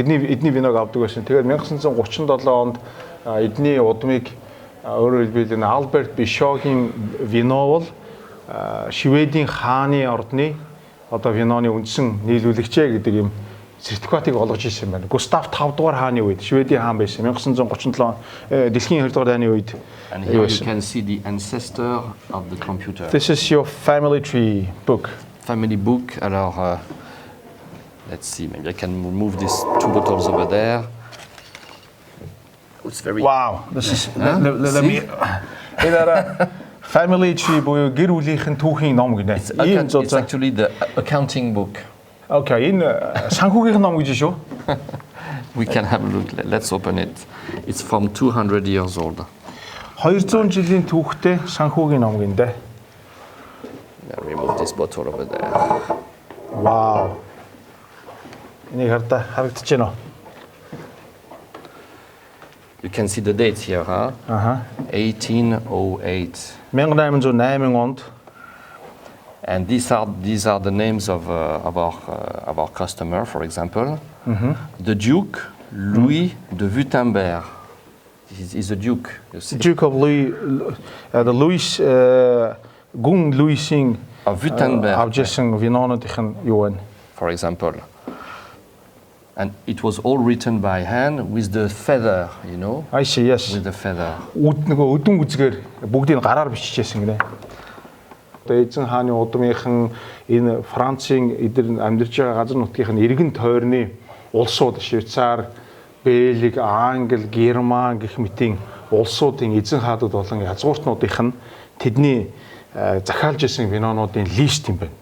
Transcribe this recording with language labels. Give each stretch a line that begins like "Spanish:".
Mongolian: Тэдний эдний виног авдаг байсан. Тэгээд 1937 онд эдний удмыг өөрөөр хэлбэл Альберт Бишогийн вино бол Шведийн хааны ордны одоо виноны үндсэн нийлүүлэгчээ гэдэг юм сертификатыг олгож ирсэн байна. Густав 5 дугаар хааны үед Шведийн хаан байсан. 1937 он дэлхийн 2 дугаар дайны үед.
English: And here you can see the ancestor of the computer. This is your family tree book. Family book. Alors, let's see. Maybe I can remove these 2 bottles over there. It's very. Wow. This is let me.
Mongolian: Энэ
English: family tree
Mongolian: буюу гэр бүлийнхэн түүхийн ном гинэ.
English: It's actually the accounting book.
Mongolian: Okay, энэ санхүүгийн ном гэж шүү.
English: We can have a look. Let's open it. It's from 200 years old.
Mongolian: 200 жилийн түүхтэй санхүүгийн ном гинэ.
English: Remove this bottle over there. Wow.
Mongolian: Энийг харагдаж байна уу?
English: You can see the dates here, huh? 1808.
Mongolian: 1808 онд.
English: And these are the names of our customer, for example. The Duke Louis de Württemberg. He's a duke. You see. Duke of Louis, the Louis
Mongolian: гүн Louis-ийн
English: Württemberg.
Mongolian: авжсэн винонуудын юу вэ?
English: For example. And it was all written by hand with the feather, you know? I see, yes. With the feather.
Mongolian: Нөгөө өдөн үзгээр бүгдийг гараар биччихсэн гинэ. Одоо эзэн хааны удмынхан энэ Францын эдгээр амьдарч байгаа газар нутгийнх нь иргэн тойрны улсууд Швейцар, Бельги, Англи, Герман гэх мэтийн улсуудын эзэн хаадууд болон язгууртнуудынх нь тэдний захиалж исэн винонуудын лист юм байна.